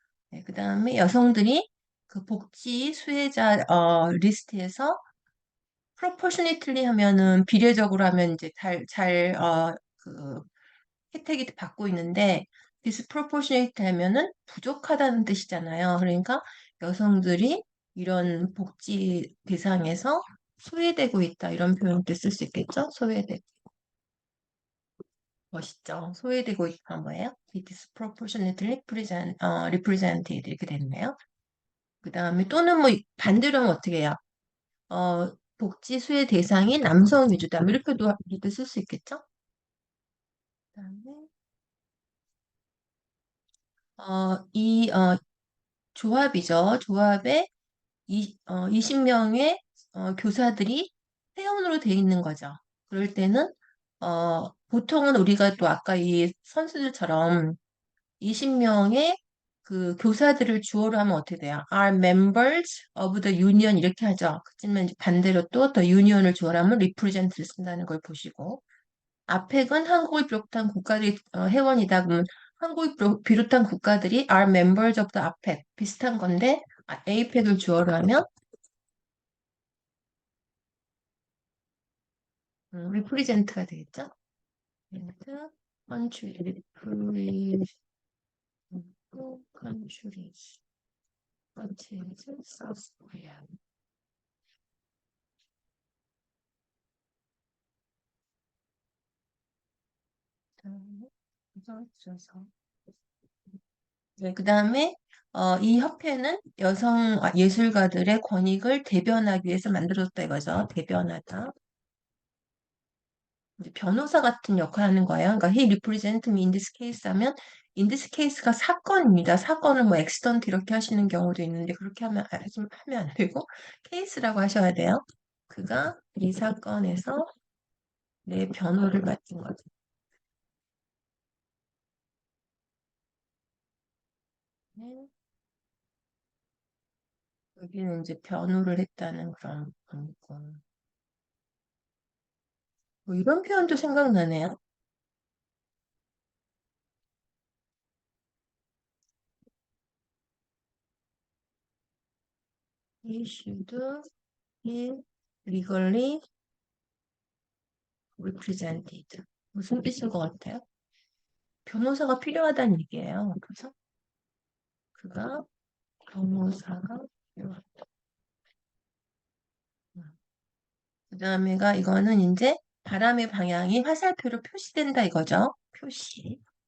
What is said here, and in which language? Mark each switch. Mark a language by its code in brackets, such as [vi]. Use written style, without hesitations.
[ko] 네, 그 다음에 여성들이 그 복지 수혜자 리스트에서 proportionately 하면은 비례적으로 하면 이제 그 혜택이 받고 있는데 disproportionate 하면은 부족하다는 뜻이잖아요. 그러니까 여성들이 이런 복지 대상에서 소외되고 있다 이런 표현도 쓸 수 있겠죠? 소외되고 멋있죠. 소외되고 있던 거예요. [en] It is disproportionately represented [ko] 이렇게 됐네요. 그 다음에 또는 뭐 반대로 하면 어떻게 해요? 복지 수혜 대상이 남성 위주다. 뭐 이렇게도 쓸 수 있겠죠? 그다음에 이 조합이죠. 조합에 20명의 교사들이 회원으로 돼 있는 거죠. 그럴 때는 보통은 우리가 또 아까 이 선수들처럼 20명의 그 교사들을 주어로 하면 어떻게 돼요? [en] Are members of the union [ko] 이렇게 하죠. 그렇지만 이제 반대로 또 the union을 주어로 하면 represent를 쓴다는 걸 보시고 아펙은 한국을 비롯한 국가들이 회원이다. 그러면 한국을 비롯한 국가들이 [en] are members of the APEC [ko] 비슷한 건데 APEC을 주어로 하면 represent가 되겠죠? [en] represent, country, represent, countries, countries, South Korea. [ko] 그래서 네, 그다음에 이 협회는 여성 예술가들의 권익을 대변하기 위해서 만들어졌다 이거죠. 대변하다. 이제 변호사 같은 역할을 하는 거예요. 그러니까 [en] he represent me in this case [ko] 하면 [en] in this case [ko] 가 사건입니다. 사건을 뭐 accident 이렇게 하시는 경우도 있는데 그렇게 하면 안 되고 케이스라고 하셔야 돼요. 그가 이 사건에서 내 변호를 맡은 거죠. 네. 여기는 이제 변호를 했다는 그런 거고. 뭐 이런 표현도 생각나네요. [en] He should be legally represented. [ko] 무슨 뜻인 것 같아요? 변호사가 필요하다는 얘기예요. 그래서 그가 변호사가 필요하다. 그다음에가 이거는 이제 바람의 방향이 화살표로 표시된다 이거죠. 표시.